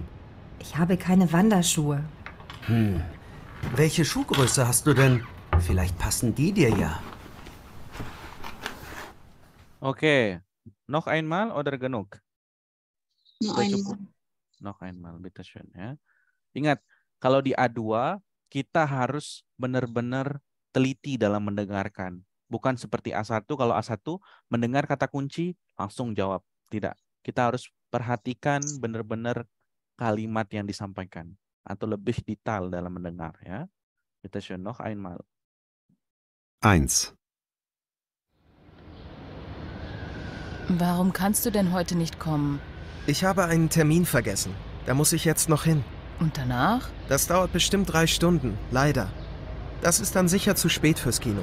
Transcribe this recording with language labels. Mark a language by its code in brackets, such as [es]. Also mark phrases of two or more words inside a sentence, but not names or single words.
[de] Ich habe keine Wanderschuhe. Welche Schuhgröße hast du denn? Vielleicht passen die dir ja. Oke, noch einmal oder genug? Noch [id] Sudah [de] einmal. [id] cukup? [de] Noch einmal, bitteschön [id] ya. Ingat, kalau di A2 kita harus benar-benar teliti dalam mendengarkan. Bukan seperti A1, kalau A1 mendengar kata kunci langsung jawab. Tidak, kita harus perhatikan benar-benar kalimat yang disampaikan atau lebih detail dalam mendengar ya. [de] Bitteschön, noch einmal. 1. Warum kannst du denn heute nicht kommen? Ich habe einen Termin vergessen. Da muss ich jetzt noch hin. Und danach? Das dauert bestimmt 3 Stunden, leider. Das ist dann sicher zu spät fürs Kino.